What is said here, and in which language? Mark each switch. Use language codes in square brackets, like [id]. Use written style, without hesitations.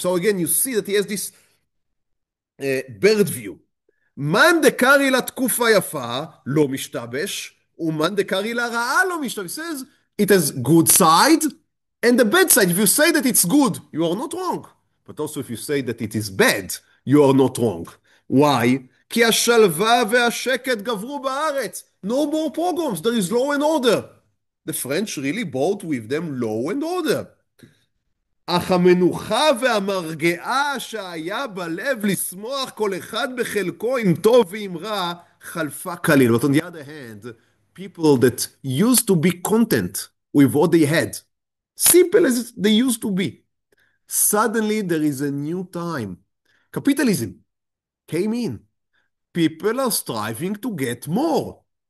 [en] So again, you see that he has this bird view. [he] מאן דקרעי לה תקופה יפה, לא משתבש, Uman dekari la ra'a lo mishtav. [en] He says it has good side and the bad side. If you say that it's good, you are not wrong. But also if you say that it is bad, you are not wrong. Why? [he] כי השלווה והשקט גברו בארץ. [en] No more pogroms. There is law and order. The French really brought with them law and order. [he] אך המנוחה והמרגעה שהיה בלב לשמוח כל אחד בחלקו עם טוב ועם רע חלפה כליל. [en] But on the other hand, people that used to be content with what they had, simple as they used to be, suddenly there is a new time. Capitalism came in. People are striving to get more.